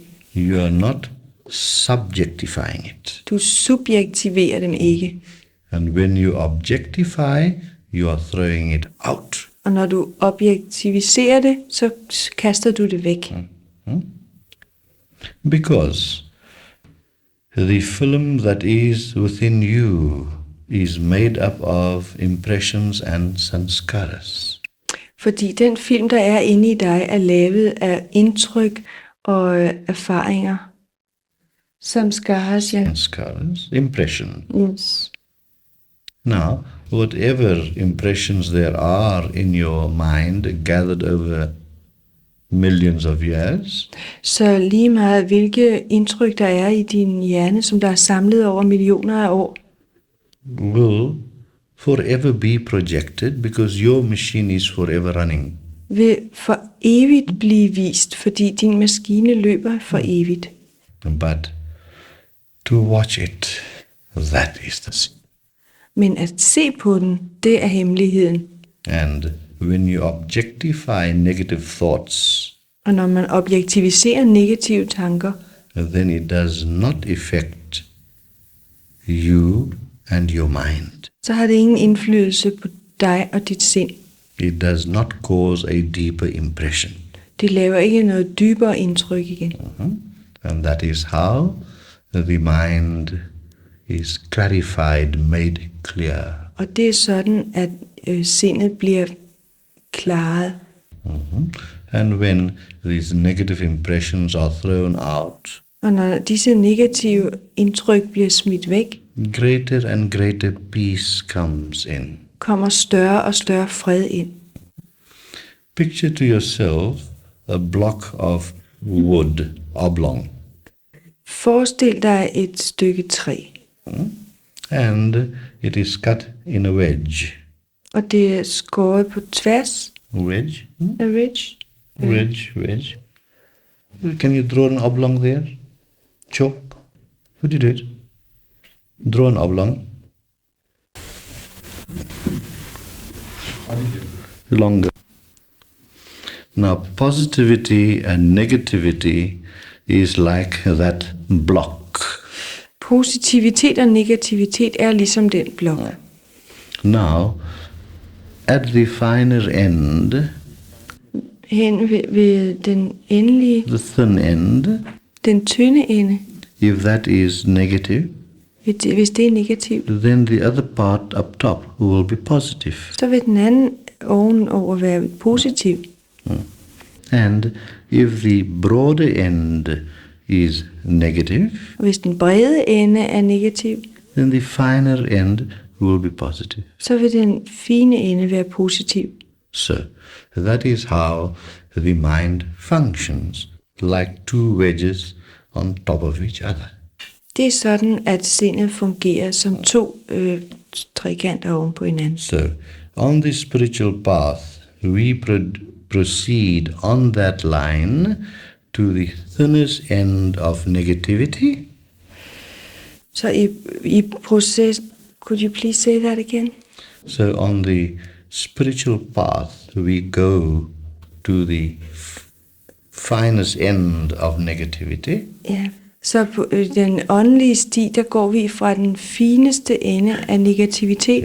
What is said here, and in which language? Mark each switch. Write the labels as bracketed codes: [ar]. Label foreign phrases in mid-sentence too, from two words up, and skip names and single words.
[en] You are not subjectifying it. [da] Du subjektiverer dem ikke. [en] And when you objectify, you are throwing it out. [da] Og når du objektiviserer det, så kaster du det væk. [en] Because the film that is within you is made up of impressions and sanskaras. [da] Fordi den film, der er inde i dig, er lavet af indtryk og erfaringer. Samskaras, ja. [en] Sanskaras, impression. Yes. Now, whatever impressions there are in your mind gathered over millions of years, [da] Så lige meget hvilke indtryk der er i din hjerne, som der er samlet over millioner af år, [en] will forever be projected because your machine is forever running. [da] vil for evigt blive vist, fordi din maskine løber for evigt. [en] But to watch it, that is the secret. [da] Men at se på den, det er hemmeligheden. [en] And when you objectify negative thoughts, [da] Og når man objektiviserer negative tanker, [en] then it does not affect you and your mind. [da] så har det ingen indflydelse på dig og dit sind. [en] It does not cause a deeper impression. [da] Det laver ikke noget dybere indtryk igen. [en] And that is how the mind is clarified, made clear. [da] Og det er sådan, at sindet bliver klaret. [en] And when these negative impressions are thrown out, [da] Og når disse negative indtryk bliver smidt væk, [en] greater and greater peace comes in. [da] kommer større og større fred ind. [en] Picture to yourself a block of wood, oblong, [da] Forestil dig et stykke træ, [en] and it is cut in a wedge. [da] og det er skåret på tværs [en] Wedge? [da] af ridge. [en] Wedge. Can you draw an oblong there? Chalk? Would you do it? Draw an oblong. Longer. Now, positivity and negativity is like that block. [da] Positivitet og negativitet er ligesom den blok. [en] Now, at the finer end, [da] Hen ved den endelige, [en] the thin end, [da] den tynde ende, [en] if that is negative, [da] hvis det er negativt, [en] then the other part up top will be positive. [da] så vil den anden ovenover være positiv. [en] And if the broader end is negative, [da] Og hvis den brede ende er negativ, [en] then the finer end will be positive. [da] så vil den fine ende være positiv. [en] So that is how the mind functions, like two wedges on top of each other. [da] Det er sådan, at sindet fungerer som to trekanter oven på hinanden. [en] So on the spiritual path, we proceed on that line to the thinnest end of negativity. [da] Så i proces, [en] could you please say that again? So on the spiritual path, we go to the finest end of negativity. [da] Ja. Så på den åndelige sti, der går vi fra den fineste ende af negativitet.